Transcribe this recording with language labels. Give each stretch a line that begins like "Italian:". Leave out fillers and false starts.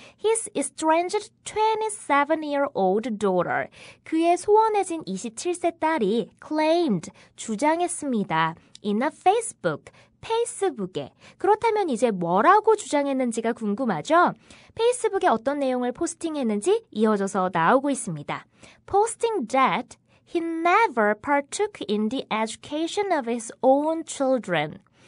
English: His estranged 27-year-old daughter,
Korean: 그의 소원해진 27세 딸이
English: claimed,
Korean: 주장했습니다.
English: In a Facebook,
Korean: 페이스북에. 그렇다면 이제 뭐라고 주장했는지가 궁금하죠? 페이스북에 어떤 내용을 포스팅했는지 이어져서 나오고 있습니다.
English: Posting that he never partook in the education of his own children.